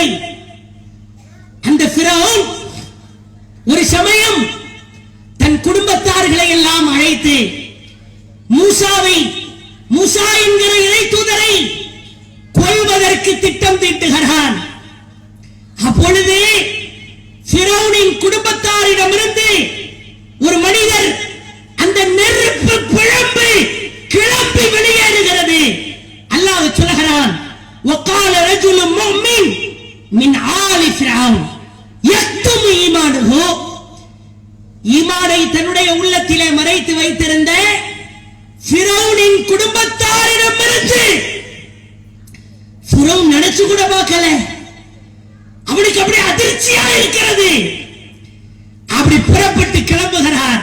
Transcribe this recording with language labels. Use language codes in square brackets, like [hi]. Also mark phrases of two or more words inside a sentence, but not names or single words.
[ta] அந்த ஃபிரௌன் ஒரு சமயம் தன் குடும்பத்தார்களை எல்லாம் அழைத்து மூசா என்கிற இறை தூதரை கொல்வதற்கு திட்டம் தீட்டுகிறான். அப்பொழுது ஃபிரௌனின் குடும்பத்தாரிடமிருந்து ஒரு மனிதர் அந்த நெருப்பு பிழம்பு கிளம்பி வெளியேறுகிறது. அல்லாஹ் சொல்கிறான், [ar] وقال رجل مؤمن من آل فرعون يكتم إيمانه. [ta] ஈமானை தன்னுடைய உள்ளத்திலே மறைத்து வைத்திருந்த ஃபிரௌனின் குடும்பத்தாரிடமிருந்து ஃபிரௌன் நினைச்சு கூட பார்க்கல. அவனுக்கு அப்படியே அதிர்ச்சியா இருக்கிறது. அப்படி புறப்பட்டு கிளம்புகிறார்.